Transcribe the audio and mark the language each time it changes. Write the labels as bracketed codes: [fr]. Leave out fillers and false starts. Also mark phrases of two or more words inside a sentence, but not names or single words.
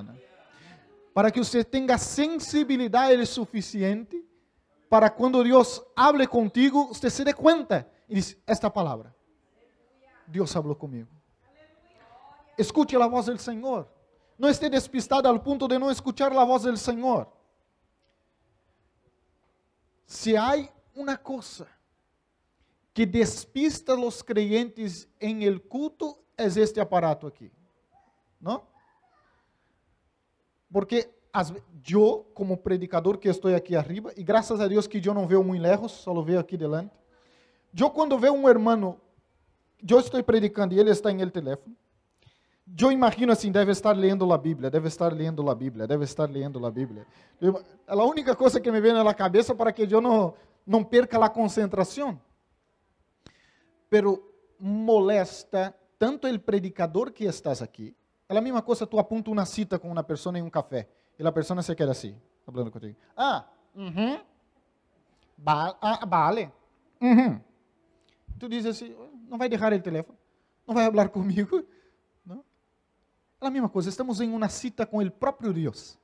[pt] Para que você tenha sensibilidade suficiente para quando Deus [es] hable contigo, [pt] você se dê conta e diz, esta palavra, Deus falou comigo. Escute a voz do Senhor. Não esteja despistado ao ponto de não escuchar a voz do Senhor. Se há uma coisa que despista os creyentes em el culto, é este aparato aqui. Não? Porque eu, como predicador que estou aqui arriba, e graças a Deus que eu não vejo muito lejos, só vejo aqui delante. Eu quando vejo um irmão, eu estou predicando e ele está em el telefone, eu imagino assim, deve estar lendo a Bíblia, deve estar lendo a Bíblia, deve estar lendo a Bíblia. É a única coisa que me vem na cabeça para que eu não perca a concentração. [es] Pero molesta tanto o predicador que estás aqui. [pt] É a mesma coisa, tu apunta uma cita com uma pessoa em um café, e a pessoa se queda assim, falando contigo. Vale. Tu dizes assim, não vai deixar o telefone, não vai falar comigo. Não? É a mesma coisa, estamos em uma cita com o próprio Deus.